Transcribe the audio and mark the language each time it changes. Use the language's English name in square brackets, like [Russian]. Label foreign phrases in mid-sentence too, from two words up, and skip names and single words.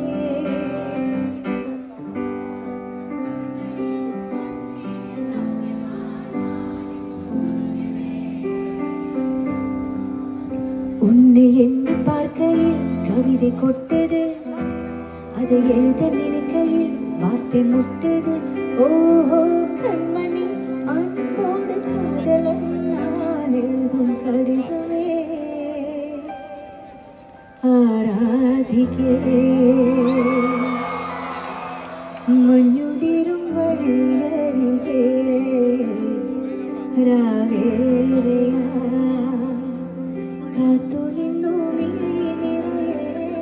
[Tamil] உன்னை எண்ணி பார்க்கையில் கவிதை கொட்டது, அதை எழுத நினைக்கையில் வார்த்தை முட்டது. ஓஹோ கண்மணி, அன்போடு காதலன் நான் எழுதும் கடிதமே. [Malayalam] ആരാധിക്കേ മഞ്ഞുതിരും വഴിയരികെ രാവേറെയാ കാത്തു നിന്നു മിഴി നിറയെ.